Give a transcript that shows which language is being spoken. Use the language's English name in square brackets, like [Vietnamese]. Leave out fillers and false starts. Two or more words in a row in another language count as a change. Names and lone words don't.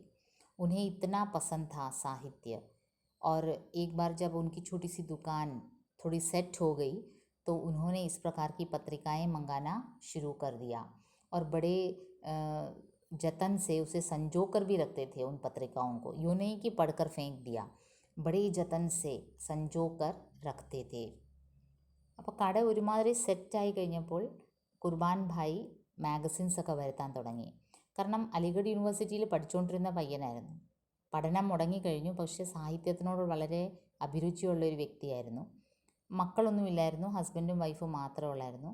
[Hindi] उन्हें इतना पसंद था साहित्य। और एक बार जब उनकी छोटी सी दुकान थोड़ी सेट हो गई, तो उन्होंने इस प्रकार की पत्रिकाएं मंगाना शुरू कर दिया और बड़े जतन से उसे संजो कर भी रखते थे उन पत्रिकाओं को। यूँ नहीं कि पढ़कर फेंक दिया, बड़े जतन से संजो कर रखते थे। [Malayalam] അപ്പോൾ കട ഒരുമാതിരി സെറ്റായി കഴിഞ്ഞപ്പോൾ കുർബാൻ ഭായി മാഗസിൻസൊക്കെ വരുത്താൻ തുടങ്ങി. കാരണം അലിഗഡ് യൂണിവേഴ്സിറ്റിയിൽ പഠിച്ചുകൊണ്ടിരുന്ന പയ്യനായിരുന്നു. പഠനം മുടങ്ങിക്കഴിഞ്ഞു, പക്ഷേ സാഹിത്യത്തിനോട് വളരെ അഭിരുചിയുള്ള ഒരു വ്യക്തിയായിരുന്നു. മക്കളൊന്നുമില്ലായിരുന്നു, [English] husband wife [Malayalam] മാത്രമേ ഉള്ളായിരുന്നു.